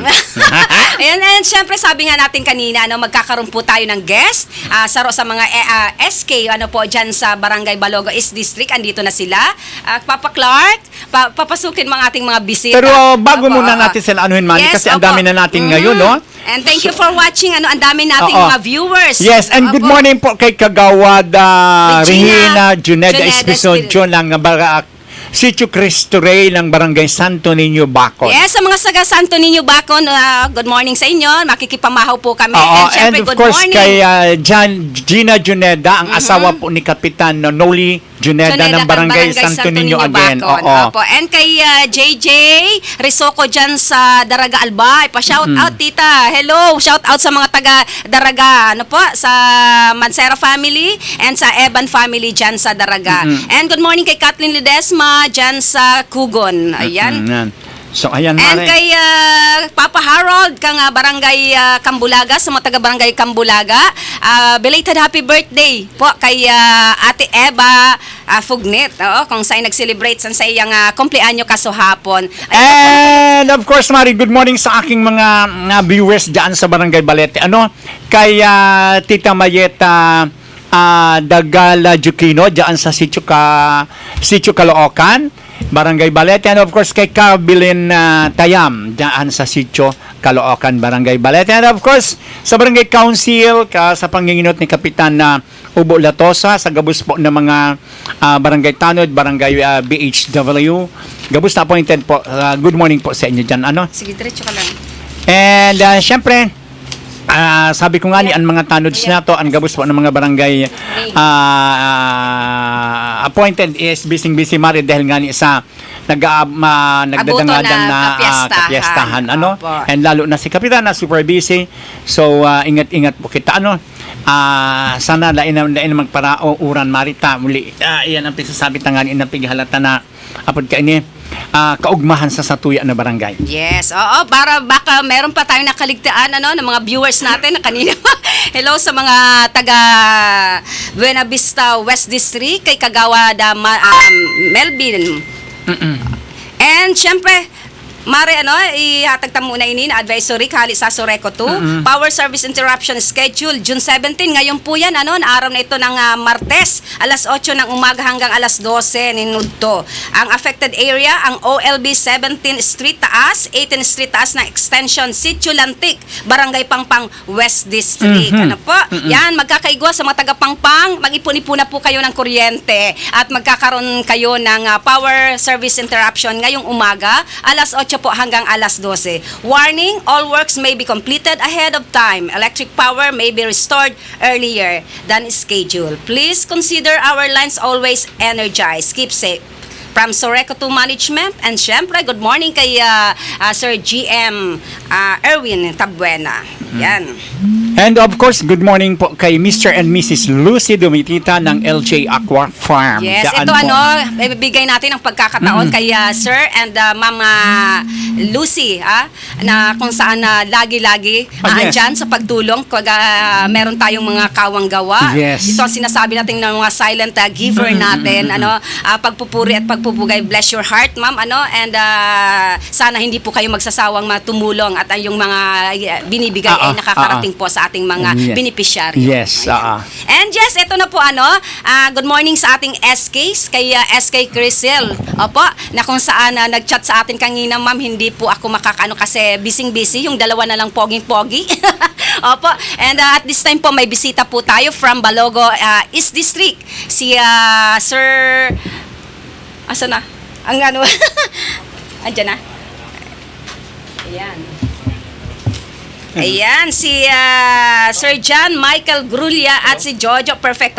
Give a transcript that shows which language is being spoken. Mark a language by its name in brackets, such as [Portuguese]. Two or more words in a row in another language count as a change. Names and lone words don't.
[Filipino] Ayan, and syempre sabi nga natin kanina, magkakaroon po tayo ng guest sa mga SK, dyan sa Barangay Balogo East District. Andito na sila. Papa Clark, papasukin mga ating mga bisita. Pero bago muna natin sila anuhin, Manny, Yes, kasi ang dami na natin ngayon, no? [English] And thank you for watching. [Filipino] Ang dami nating Oo. mga viewers. [English] Yes, and good [Filipino] Opo. morning po kay Kagawad Regina Regina Juneda Espinosa Espinosa ng Sitio Cristo Rey ng Barangay Santo Niño, Bacol. Yes, sa mga saga Santo Niño Bacon, [English] good morning [Filipino] sa inyo. Makikipamahaw po kami. Oo, And and syempre, of good course morning. kay Gina Juneda, ang asawa po ni Kapitan Noli Juneda ng Barangay Santo Niño again. Bacon. Oo. Opo. And kay JJ Risoko dyan sa Daraga Albay. Pa-shout out, tita. Hello. Shout out sa mga taga Daraga. Sa Mansera family and sa Eban family dyan sa Daraga. [English] And good morning [Filipino] kay Kathleen Ledesma dyan sa Kugon. Ayan. Yan. So, ayan, And Mare. kay Papa Harold, kang Barangay Kambulaga, sa mga taga-Barangay Kambulaga, [English] belated happy birthday [Filipino] po kay Ate Eva Fugnet, kung saan nag-celebrate sa iyang kumpleanyo kaso hapon. [English] And of course, [Filipino] Mari, [English] good morning [Filipino] sa aking mga viewers dyan sa Barangay Balete. Kay Tita Mayeta Dagala Jukino dyan sa Sitio Caloocan, Barangay Balete, [English] and of course [Filipino] kay Kabilin Tayam dyan sa Sitio Caloocan, Barangay Balete, [English] and of course [Filipino] sa Barangay Council sa panginginot ni Kapitan Ubo Latosa, sa gabos po ng mga Barangay Tanod, Barangay BHW, gabos na appointed po. [English] Good morning [Filipino] po sa inyo dyan. Sige, diretso ka lang. And syempre, sabi ko nga ni ang mga tanods na to, ang gabos po ng mga barangay appointed is busy Mari dahil nga ni sa nagdadangadan na kapiestahan. Opo. And lalo na si Kapitan na super busy. So ingat-ingat po kita. [Bikol] Sana lain magparauran Marita muli. Iyan ang pinsasabi tanganin ng pighalata na apod ka ini kaugmahan sa satuya na barangay. [Filipino] Yes, oo, para baka meron pa tayong nakaligtaan ng mga viewers natin na kanina. Hello sa mga taga Buena Vista West District, kay Kagawad Melvin. [Bikol] And syempre, Mare, ihatag ta muna ini na advisory kali sa Soreco 2. [English] Power service interruption schedule June 17. [Filipino] Ngayon po yan, na araw na ito ng Martes, alas 8 ng umaga hanggang alas 12 ninudto. Ang affected area, ang OLB 17 Street Taas, 18 Street Taas na extension, Sitio Lantik, Barangay Pangpang West District. Ano po? Yan, magkakaigwa sa mga taga-Pangpang, mag-ipon-ipon na po kayo ng kuryente at magkakaroon kayo ng [English] power service interruption [Filipino] ngayong umaga, alas 8 po hanggang alas 12. [English] Warning, all works may be completed ahead of time. Electric power may be restored earlier than scheduled. Please consider our lines always energized. Keep safe. From Soreco 2 Management, and syempre, good morning kay Sir GM Erwin Tabuena. [Filipino] Yan. [English] And of course, good morning po kay Mr. and Mrs. Lucy Dumitita ng LJ Aqua Farm. Yes, [Filipino] Daan ito po. ibibigay natin ang pagkakataon kay Sir and Mama Lucy, na kung saan lagi-lagi Yes. andyan sa pagtulong pag meron tayong mga kawang gawa. Yes. Ito ang sinasabi natin ng mga silent giver natin, pagpupuri at pagpupugay, [English] bless your heart, ma'am, [Filipino] and sana hindi po kayo magsasawang tumulong at yung mga binibigay ay nakakarating po sa ating mga Yes. beneficiary. Yes, Ayan. And yes, ito na po good morning sa ating SKs, kay SK Crisel. Opo, na kung saan nag-chat sa atin kanina, ma'am, hindi po ako makakaano kasi busy, yung dalawa na lang poging-pogi. Opo, [English] and at this time [Filipino] po may bisita po tayo from Balogo East District. Si Sir, asa na? Ang andyan na? Ayan. Ayan, si Sir John Michael Grulia at si Jojo Perfecto.